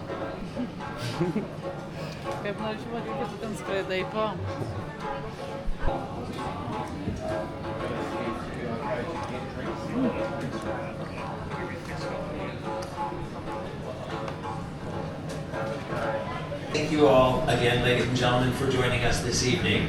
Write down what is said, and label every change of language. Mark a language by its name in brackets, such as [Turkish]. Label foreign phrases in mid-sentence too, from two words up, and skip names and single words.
[Lithuanian] Kaip norėčiau matyti, kad tu ten skraidai po. [English] Thank you all again, ladies and gentlemen, for joining us this evening.